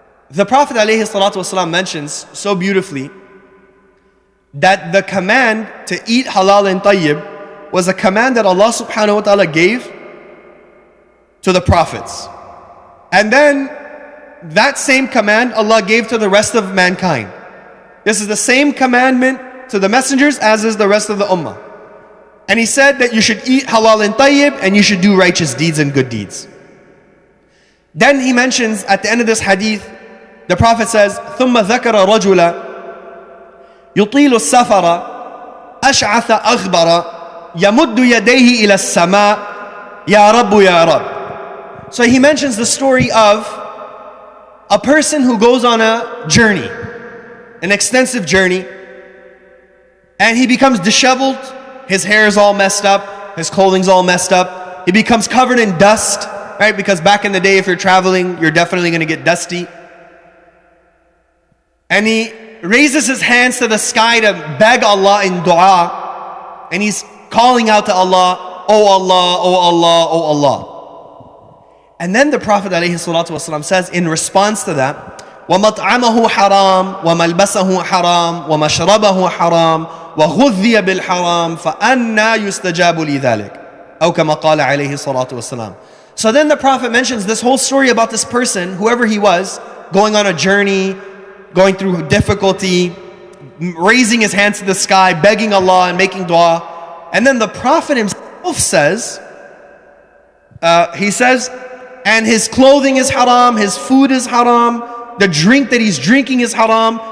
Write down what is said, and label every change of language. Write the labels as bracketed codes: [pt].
[en] The Prophet ﷺ mentions so beautifully that the command to eat halal and tayyib was a command that Allah subhanahu wa ta'ala gave to the prophets. And then that same command Allah gave to the rest of mankind. This is the same commandment to the messengers as is the rest of the ummah. And he said that you should eat halal and tayyib and you should do righteous deeds and good deeds. Then he mentions at the end of this hadith, the Prophet says, [ar] ثُمَّ ذَكَرَ رَجُلًا يُطِيلُ السَّفَرَ أَشْعَثَ أَغْبَرَ يَمُدُّ يَدَيْهِ إِلَى السَّمَاءِ يَا رَبُّ يَا رَبُّ. [en] So he mentions the story of a person who goes on a journey, an extensive journey, and he becomes disheveled, his hair is all messed up, his clothing's all messed up, he becomes covered in dust, right? Because back in the day, if you're traveling, you're definitely going to get dusty. And he raises his hands to the sky to beg Allah in dua, and he's calling out to Allah, Oh Allah, Oh Allah, Oh Allah. And then the Prophet ﷺ says in response to that, [ar] وَمَطْعَمَهُ حَرَامٌ وَمَلْبَسَهُ حَرَامٌ وَمَشْرَبَهُ حَرَامٌ وَغُذِّيَ بِالْحَرَامِ فَأَنَّا يُسْتَجَابُ لِذَلِكَ أو كما قال عليه الصلاة والسلام. [en] So then the Prophet mentions this whole story about this person, whoever he was, going on a journey, going through difficulty, raising his hands to the sky, begging Allah and making dua. And then the Prophet himself says, and his clothing is haram, his food is haram, the drink that he's drinking is haram.